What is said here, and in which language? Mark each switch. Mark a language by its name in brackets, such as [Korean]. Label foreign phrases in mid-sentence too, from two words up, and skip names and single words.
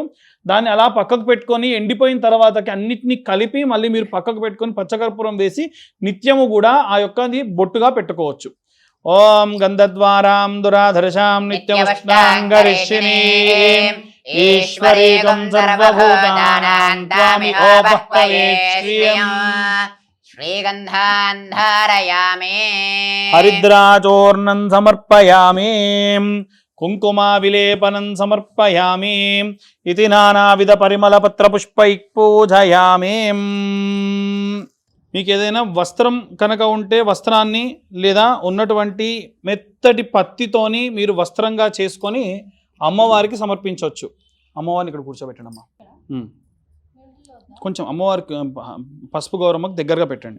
[Telugu] దాన్ని అలా పక్కకు పెట్టుకొని ఎండిపోయిన తర్వాతకి అన్నిటినీ కలిపి మళ్ళీ మీరు పక్కకు పెట్టుకొని పచ్చకర్పూరం వేసి నిత్యము కూడా ఆ యొక్కది బొట్టుగా పెట్టుకోవచ్చు. [Sanskrit] ఓం గంధద్వారాం దురాధర్షాం నిత్యవష్టాంగరిషిణీం ఈశ్వరీకం సర్వభూతానాం త్వామి ఓపహ్వయే శ్రియం श्रीगन्धान् धारयामि हरिद्राचूर्णं समर्पयामि कुङ्कुमा विलेपनं समर्पयामि इति नानाविध परिमलपत्रपुष्पैः पूजयामि. [Telugu] మీకు ఏదైనా వస్త్రం కనుక ఉంటే వస్త్రాన్ని లేదా ఉన్నటువంటి మెత్తటి పత్తితోని మీరు వస్త్రంగా చేసుకొని అమ్మవారికి సమర్పించవచ్చు. అమ్మవారిని ఇక్కడ కూర్చోబెట్టండి అమ్మా. కొంచెం అమ్మవారికి పసుపు గౌరమ్మకు దగ్గరగా పెట్టండి.